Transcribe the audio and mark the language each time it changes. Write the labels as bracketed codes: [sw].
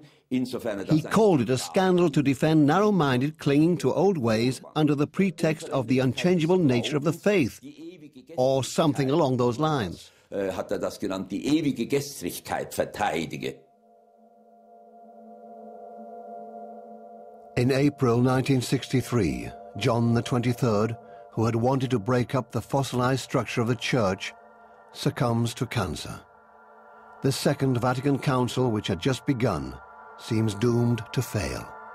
[en] He called it a scandal to defend narrow-minded clinging to old ways under the pretext of the unchangeable nature of the faith, or something along those lines. [de] Hat das genannt, die ewige Gestrigkeit verteidige. [en] In April 1963, John XXIII, who had wanted to break up the fossilized structure of the Church, succumbs to cancer. The Second Vatican Council, which had just begun, seems doomed to fail.